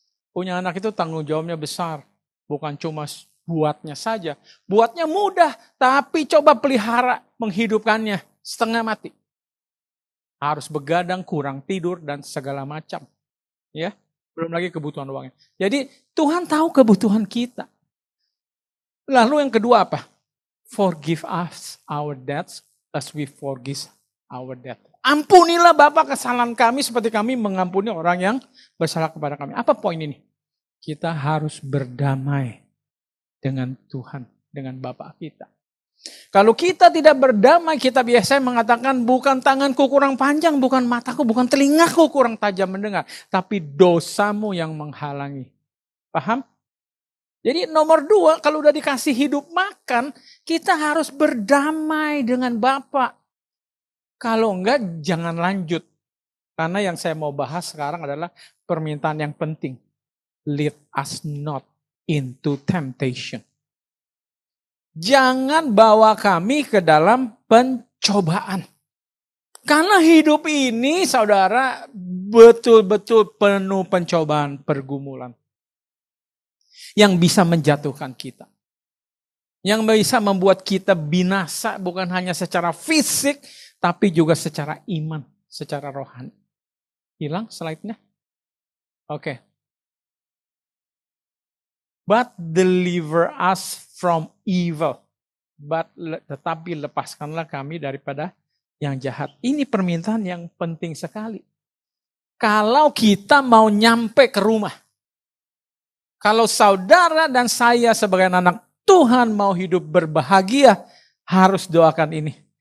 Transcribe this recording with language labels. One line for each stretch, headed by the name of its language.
Indonesian: Punya anak itu tanggung jawabnya besar. Bukan cuma buatnya saja. Buatnya mudah, tapi coba pelihara menghidupkannya setengah mati. Harus begadang, kurang tidur, dan segala macam. Ya, belum lagi kebutuhan uangnya. Jadi Tuhan tahu kebutuhan kita. Lalu yang kedua apa?
English: Forgive us our debts as we forgive our debt.
Indonesian: Ampunilah Bapa kesalahan kami seperti kami mengampuni orang yang bersalah kepada kami. Apa poin ini? Kita harus berdamai dengan Tuhan, dengan Bapa kita. Kalau kita tidak berdamai, kita biasanya mengatakan bukan tanganku kurang panjang, bukan mataku, bukan telingaku kurang tajam mendengar. Tapi dosamu yang menghalangi. Paham? Jadi nomor 2, kalau udah dikasih hidup makan, kita harus berdamai dengan Bapa. Kalau enggak, jangan lanjut. Karena yang saya mau bahas sekarang adalah permintaan yang penting.
English: Lead us not into temptation.
Indonesian: Jangan bawa kami ke dalam pencobaan. Karena hidup ini, saudara, betul-betul penuh pencobaan, pergumulan. Yang bisa menjatuhkan kita. Yang bisa membuat kita binasa bukan hanya secara fisik, tapi juga secara iman, secara rohani. Hilang slide-nya? Oke.
English: But deliver us from evil.
Indonesian: Tetapi lepaskanlah kami daripada yang jahat. Ini permintaan yang penting sekali. Kalau kita mau nyampe ke rumah. Kalau saudara dan saya sebagai anak Tuhan mau hidup berbahagia, harus doakan ini.